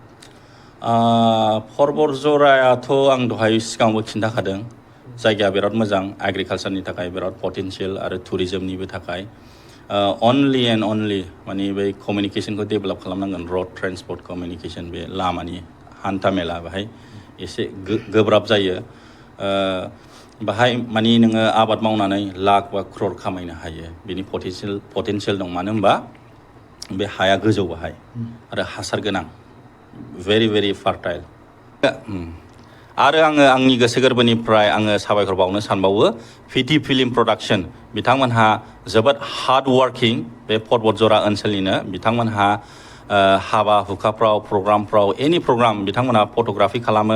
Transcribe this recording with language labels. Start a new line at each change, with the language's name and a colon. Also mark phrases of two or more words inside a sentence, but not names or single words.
Bodo: बतझरायाथ' आं दहाय सिगाङावबो खिन्थाखादों जायगाया बिराद मोजां एग्रिकालसारनि थाखाय बिराद पटेनशियेल आरो टुरिजमनिबो थाखाय
English: only and only
Bodo: माने बै कमिउनिकेसनखौ डेभेलप खालामनांगोन
English: road transport communication
Bodo: बे लामानि हान्था मेला बेहाय एसे गोब्राब जायो बाहाय माने नोङो आबाद मावनानै लाख बा क्रर खामायनो हायो बिनि पटेनशियेल दं मानो होनबा बे हाया गोजौ बाहाय आरो हासार गोनां
English: very very fertile
Bodo: आरो आङो आंनि गोसो गोरबोनिफ्राय आङो साबायखर बावनो सानबावो पिटि फिल्म प्रडाक्शन बिथांमोनहा जोबोद
English: hard working
Bodo: बे बतझरा ओनसोलनिनो बिथांमोनहा हाबा हुखाफ्राव प्रग्रामफ्राव एनि प्रग्राम बिथांमोनहा फट'ग्राफि खालामो